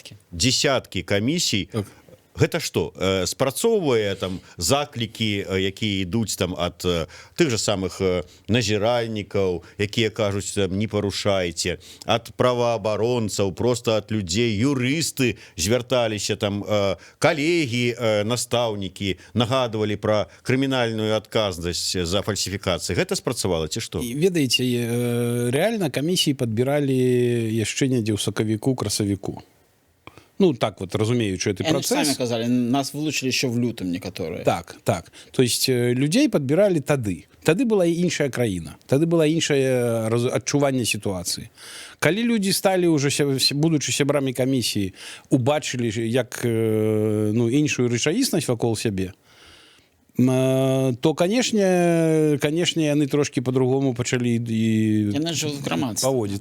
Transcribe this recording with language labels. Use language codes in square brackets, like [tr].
[be] Десяткі камісій. Гэта што, спрацоўвае там заклікі, якія ідуць там ад тых жа самых назіральнікаў, якія кажуць, не парушайце, ад праваабаронцаў, проста ад людзей, юрысты звярталіся, там калегі, настаўнікі нагадвалі пра крымінальную адказнасць за фальсіфікацыі. Гэта спрацавала ці што? Ведаеце, рэальна камісіі падбіралі яшчэ недзе ў сакавіку, красавіку. Ну, так вот, разумеючы, гэты працэс. [ru] Они сами казали, нас вылучили еще в лютым некоторые. [be] Так. То есть людзей падбіралі тады. Тады была іншая краіна. Тады была іншае адчуванне сітуацыі. Калі людзі сталі ўжо, будучы сябрамі камісіі, убачылі як іншую рэчаіснасць вакол сябе, то, конечно, яны трошки по-другому пачалі і паводзіць.